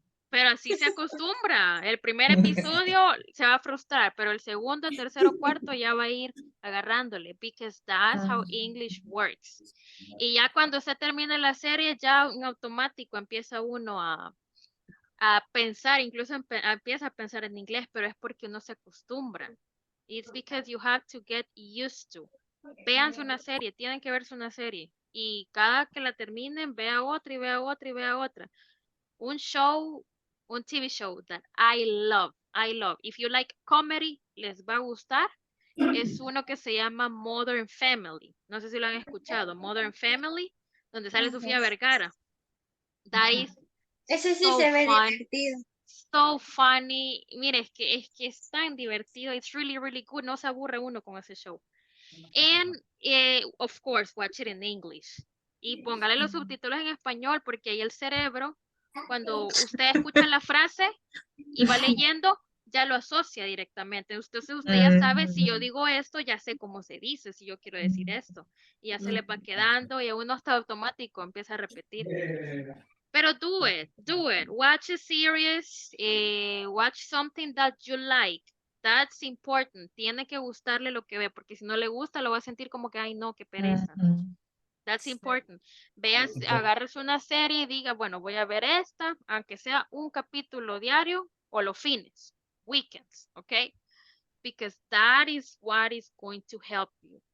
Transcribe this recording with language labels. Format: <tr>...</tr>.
<es>Pero así se acostumbra. El primer episodio se va a frustrar, pero el segundo, tercero, cuarto ya va a ir agarrándole,</es> <en>because that's how English works.</en> <es>Y ya cuando se termina la serie, ya en automático empieza uno a pensar, incluso empieza a pensar en inglés, pero es porque uno se acostumbra.</es> <en>It's because you have to get used to.</en> <es>Véanse una serie, tienen que verse una serie. Y cada que la terminen, vea otra y vea otra y vea otra. Un</es> <en>TV show that I love. If you like comedy,</en> <es>les va a gustar. Es uno que se llama Modern Family. No sé si lo han escuchado. Modern Family, donde sale Sofía Vergara.</es> <en>That is</en> <es>Ese sí</es> <en>so</en> <es>se ve</es> <en>fun.</en> <es>divertido.</es> <en>So funny.</en> <es>Mire, es tan divertido.</es> <en>It's really, really good.</en> <es>No se aburre uno con ese show.</es> <en>And, of course, watch it in English.</en> <es>Y póngale los subtítulos en español, porque ahí el cerebro, cuando usted escucha la frase y va leyendo, ya lo asocia directamente. Entonces usted ya sabe, si yo digo esto, ya sé cómo se dice, si yo quiero decir esto. Y ya se le va quedando y a uno hasta automático empieza a repetir. Pero</es> <en>do it. Watch a series, watch something that you like. That's important.</en> <es>Tiene que gustarle lo que ve, porque si no le gusta, lo va a sentir como que, ay, no, qué pereza.</es> <en>That's important.</en> <es>Veas, agárrese una serie y diga, bueno, voy a ver esta, aunque sea un capítulo diario o los fines, weekends, ¿ok?</es> <en>Because that is what is going to help you.</en>